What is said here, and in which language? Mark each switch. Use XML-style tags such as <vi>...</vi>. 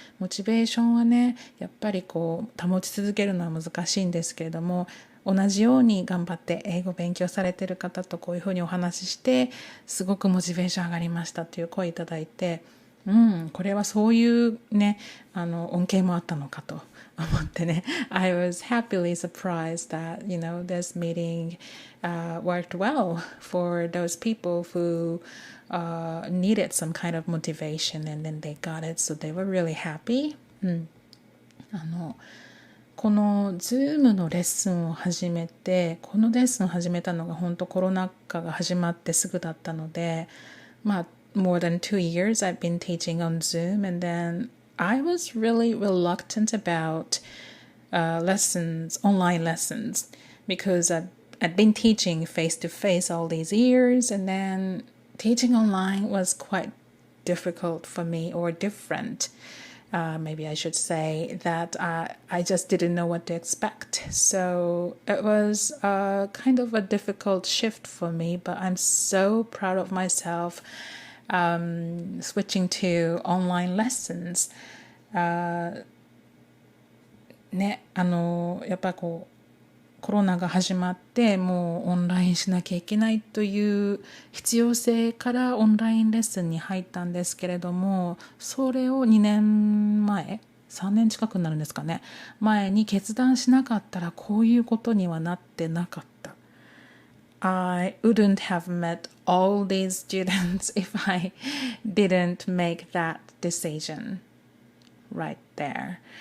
<ja>モチベーションはね、やっぱり保ち続けるのは難しいんですけれども、同じように頑張って英語勉強されている方とこういうふうにお話しして、すごくモチベーション上がりましたという声いただいて、これはそういうね、恩恵もあったのかと思ってね。</ja> <en>I was happily surprised that, this meeting worked well for those people who needed some kind of motivation and then they got it, so they were really happy.</en> <ja>この Zoom のレッスンを始めて、このレッスンを始めたのが本当コロナ禍が始まってすぐだったので、</ja> <en>more than 2 years I've been teaching on Zoom, and then I was really reluctant about online lessons, because I'd been teaching face-to-face all these years, and then teaching online was quite difficult for me, or different. Maybe I should say that I just didn't know what to expect. So it was kind of a difficult shift for me, but I'm so proud of myself switching to online lessons.</en> <ja>やっぱコロナが始まってもうオンラインしなきゃいけないという必要性からオンラインレッスンに入ったんですけれども、それを2年前 3年近くなるんですかね。前に決断しなかったらこういうことにはなってなかった。</ja> <en>I wouldn't have met all these students if I didn't make that decision right there.</en>